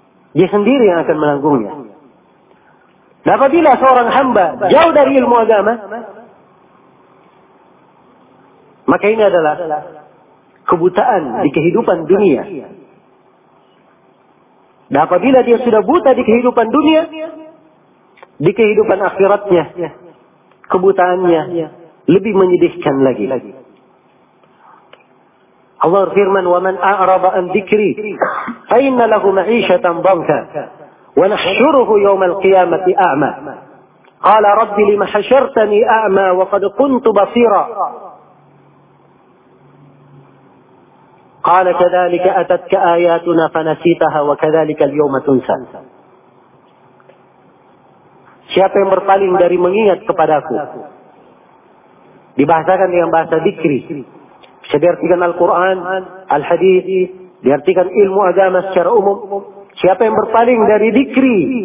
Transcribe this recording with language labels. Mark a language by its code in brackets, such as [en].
[id] Dia sendiri yang akan menanggungnya. Dan apabila seorang hamba jauh dari ilmu agama, maka ini adalah kebutaan di kehidupan dunia. Dan apabila dia sudah buta di kehidupan dunia, di kehidupan akhiratnya, kebutaannya lebih menyedihkan lagi. Allah berfirman, [ar] وَمَنْ أَعْرَضَ أَنْ ذِكْرِي فَإِنَّ لَهُ مَعِيشَةً ضَنْكَ وَنَحْشُرُهُ يَوْمَ الْقِيَامَةِ أَعْمَى قَالَ رَبِّ لِمَ حَشَرْتَنِي أَعْمَى وَقَدْ كُنْتُ بَصِيرًا قَالَ كَذَلِكَ أَتَتْكَ آيَاتُنَا فَنَسِيتَهَا وَكَذَلِكَ الْيَوْمَ تُنْسَى. [id] Siapa yang berpaling dari mengingat kepadaku? Dibahasakan dengan bahasa dzikri. Bisa diartikan Al-Quran, Al-Hadith, diartikan ilmu agama secara umum. Siapa yang berpaling dari dzikri?